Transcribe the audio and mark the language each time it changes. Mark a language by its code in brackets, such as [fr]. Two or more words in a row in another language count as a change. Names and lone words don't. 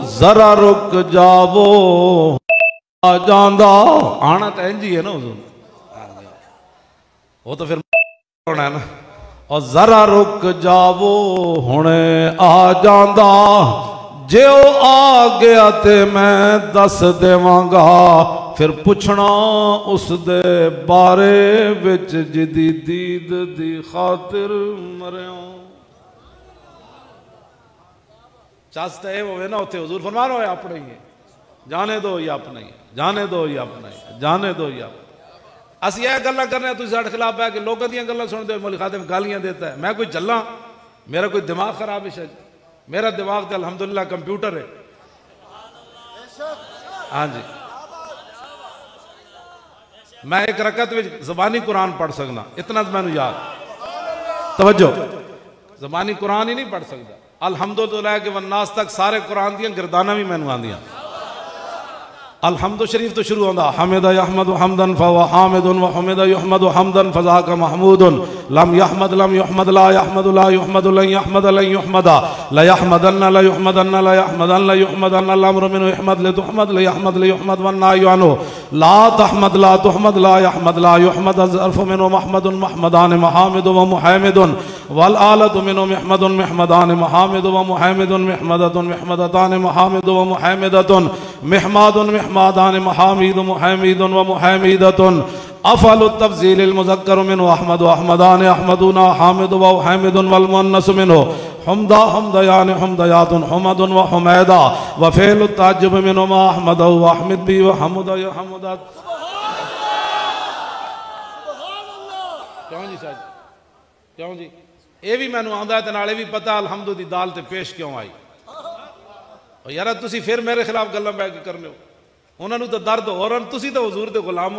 [pa] ذرا رک جاؤ آ جاندہ آنا [ur] تو انجی ہے نا حضور وہ تو پھر ہونا ہے نا اور ذرا رک جاؤ [pa] ہونے آ جاندہ جے او آ گیا تے میں دس دیواں گا پھر پوچھنا اس دے بارے وچ جدی دید دی خاطر مریوں [ur] چاہتا ہے وہ ہے نا ہوتے حضور فرمان ہوئے اپنے ہی ہے جانے دو یا اپنے ہی جانے دو یا اپنے ہی جانے دو یا اپنے اسی یہ گلہ کرنے ہیں تو ساڑھ خلاف ہے کہ لوگ دیاں گلہ سن دے مولی خادم گالیاں دیتا ہے میں کوئی چلنا میرا کوئی دماغ خراب ہے شاید میرا دماغ تے الحمدللہ کمپیوٹر ہے ہاں جی میں ایک رکعت میں زبانی قرآن پڑھ سکنا اتنا میں نے یاد توجہ زبانی قرآن ہی نہیں پڑھ سکتا الحمدللہ کہ والناس تک سارے قرآن دیاں گردانہ بھی میں نے [pa] آن دیاں الحمد شریف تو شروع ہوندہ [ar] حمد یحمد حمدن فہو حامد وحمد یحمد حمدن فذاک محمود لم یحمد لا یحمد لا یحمد لن یحمد لن یحمد لا یحمدن لا یحمدن لا یحمدن لا یحمدن الامر منو یحمد لتحمد لیحمد لیحمد والنائی عنو لا تحمد لا تحمد لا یحمد لا یحمد الظرف منو محمد محمدان محامد ومحامد والآلت منو محمد محمدان محامد ومحامد محمدت محمدتان محامد ومحامدت محماد محمادان محامد محامد ومحامدت افعل التفضیل المذکر منو احمد واحمدان احمدون حامد وحامد والمؤنث منو حمدہ حمدیان حمدیات حمد وحمیدہ وفعل التعجب منو ما احمد واحمد بی وحمد حمدات [pa] کیوں جی ساجد کیوں جی اے بھی میں نے آندھا ہے تنالے بھی پتا الحمد دی دال تے پیش کیوں آئی اور یارہ تسی پھر میرے خلاف گلہ بیٹھ کے کرنے ہو انہوں نے تو درد ہو رہا تسی تو حضور دے غلاموں